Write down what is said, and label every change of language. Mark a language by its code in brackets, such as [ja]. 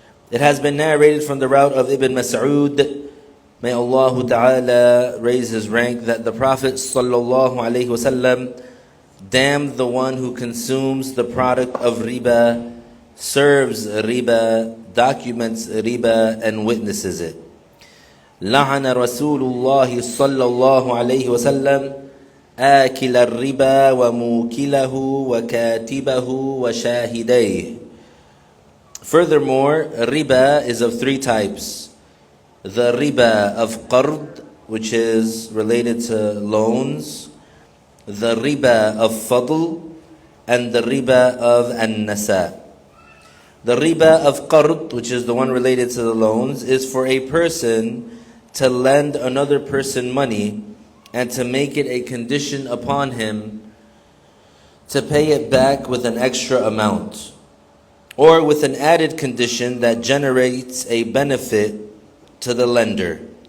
[en] It has been narrated from the route of Ibn Mas'ud, may Allah Ta'ala raise his rank, that the Prophet Sallallahu Alaihi Wasallam damned the one who consumes the product of riba, serves riba, documents riba, and witnesses it. [ar] لعن رسول الله صلى الله عليه وسلم آكل الربا وموكله وكاتبه وشاهديه. [en] Furthermore, riba is of three types. The riba of qard, which is related to loans, the riba of fadl, and the riba of an-nasa. The riba of qard, which is the one related to the loans, is for a person to lend another person money and to make it a condition upon him to pay it back with an extra amount, or with an added condition that generates a benefit to the lender.